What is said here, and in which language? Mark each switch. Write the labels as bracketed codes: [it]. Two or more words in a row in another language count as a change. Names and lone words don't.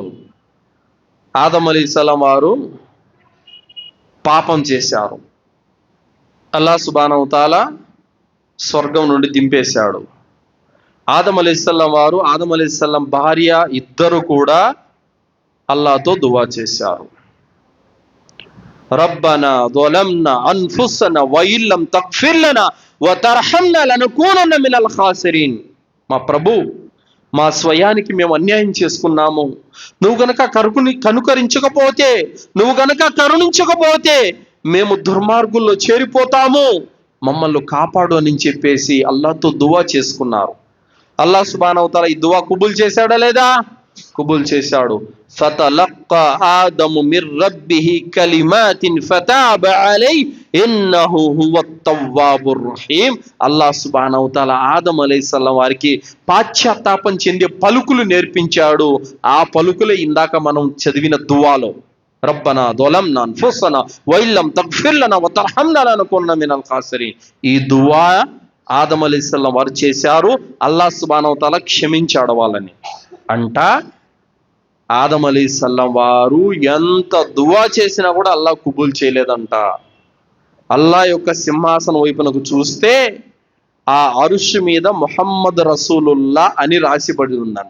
[te] ఆదం అలైహిస్సలాం వారు పాపం చేశారు, అల్లాహ్ [ar] سبحانه تعالى [te] స్వర్గం నుండి దింపేశాడు. ఆదం అలైహిస్సలాం వారు, ఆదం అలైహిస్సలాం భార్య ఇద్దరు కూడా అల్లాహ్తో దువా చేశారు. [ar] రబ్బనా ظلمنا أنفسنا وإن لم تغفر لنا وترحمنا لنكونن من الخاسرين. [te] మా ప్రభు, మా స్వయానికి మేము అన్యాయం చేసుకున్నాము, నువ్వు గనక కనుకరించకపోతే, నువ్వు గనక కరుణించకపోతే మేము దుర్మార్గుల్లో చేరిపోతాము, మమ్మల్ని కాపాడు అని చెప్పేసి అల్లాహ్తో దువా చేసుకున్నారు. అల్లాహ్ [ar] سبحانه وتعالى [te] ఈ దువా కబూల్ చేశాడా లేదా? కబూల్ చేశాడు. [ar] فتلقى آدم من ربه كلمات فتاب عليه إنه هو التواب الرحيم. [te] అల్లాహ్ [ar] سبحانه وتعالى [te] ఆదం అలైహిస్సలాం వారికి పాశ్చాత్తాపం చెందే పలుకులు నేర్పించాడు. ఆ పలుకులే ఇందాక మనం చదివిన దువాలో, [ar] రబ్బనా ظلمنا أنفسنا وإن لم تغفر لنا وترحمنا لنكونن من الخاسرين. [te] ఈ దువా ఆదం అలైహిస్సలాం వారు చేశారు. అల్లాహ్ [ar] سبحانه وتعالى [te] క్షమించాడు వాళ్ళని. అంట ఆదం అలైహిస్సలాం వారు ఎంత దువా చేసినా కూడా అల్లాహ్ కబూల్ చేయలేదంట. అల్లాహ్ యొక్క సింహాసనం వైపునకు చూస్తే ఆ అరుష్ మీద [ar] محمد رسول الله [te] అని రాసిపడి ఉందంట.